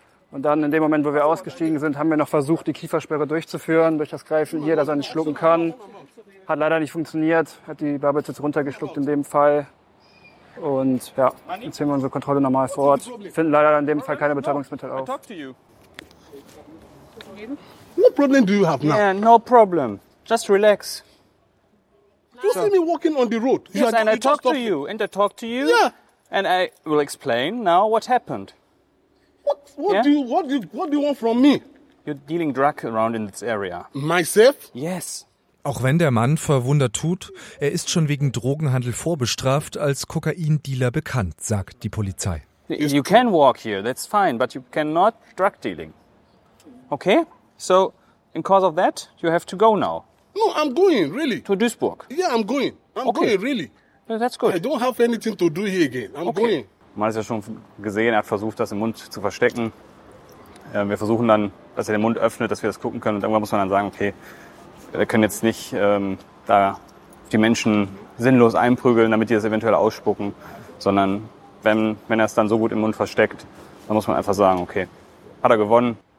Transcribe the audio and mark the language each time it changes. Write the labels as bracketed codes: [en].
[de] Und dann in dem Moment, wo wir ausgestiegen sind, haben wir noch versucht, die Kiefersperre durchzuführen, durch das Greifen hier, dass er nicht schlucken kann. Hat leider nicht funktioniert, hat die Bubbles jetzt runtergeschluckt in dem Fall. Und ja, jetzt sehen wir unsere Kontrolle normal vor Ort. Finden leider in dem Fall keine Betäubungsmittel auf. [en] What problem do you have now? Yeah, no problem. Just relax. You see me walking on the road. Yes, and I talk to you. And I talk to you. Yeah. And I will explain now what happened. What do you want from me? You're dealing drug around in this area. Myself? Yes. [de] Auch wenn der Mann verwundert tut, er ist schon wegen Drogenhandel vorbestraft, als Kokaindealer bekannt, sagt die Polizei. [en] You can walk here, that's fine, but you cannot drug dealing. Okay? So, in cause of that, you have to go now. No, I'm going, really. To Duisburg? Yeah, I'm going. I'm going, really. That's good. I don't have anything to do here again. I'm going. [de] Man hat es ja schon gesehen, er hat versucht, das im Mund zu verstecken. Wir versuchen dann, dass er den Mund öffnet, dass wir das gucken können. Und irgendwann muss man dann sagen, okay, wir können jetzt nicht da die Menschen sinnlos einprügeln, damit die das eventuell ausspucken, sondern wenn er es dann so gut im Mund versteckt, dann muss man einfach sagen, okay, hat er gewonnen.